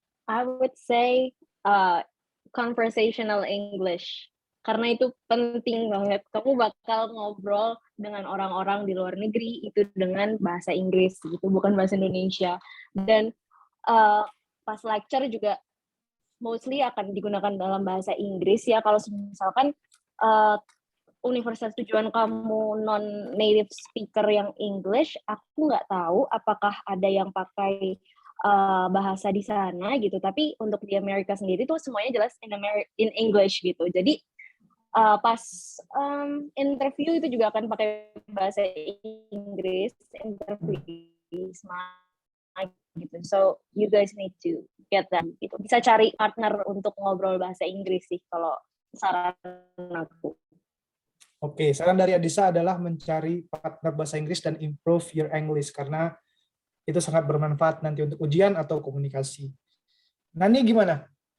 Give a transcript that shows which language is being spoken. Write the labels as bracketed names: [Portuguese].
[English] I would say conversational English. [Indonesian] Karena itu penting banget. Kamu bakal ngobrol dengan orang-orang di luar negeri itu dengan bahasa Inggris gitu, bukan bahasa Indonesia. Dan pas lecture juga mostly akan digunakan dalam bahasa Inggris ya. Kalau misalkan universitas tujuan kamu non-native speaker yang English, aku nggak tahu apakah ada yang pakai bahasa di sana gitu. Tapi untuk di Amerika sendiri tuh semuanya jelas [English] in English [Indonesian] gitu. Jadi pas interview itu juga akan pakai bahasa Inggris, interview ISMA. gitu. [English] So you guys need to get that. [Indonesian] Gitu. Bisa cari partner untuk ngobrol bahasa Inggris sih kalau saran aku. Oke, saran dari Adisa adalah mencari partner bahasa Inggris dan [English] improve your English [Indonesian] karena itu sangat bermanfaat nanti untuk ujian atau komunikasi. Nani gimana?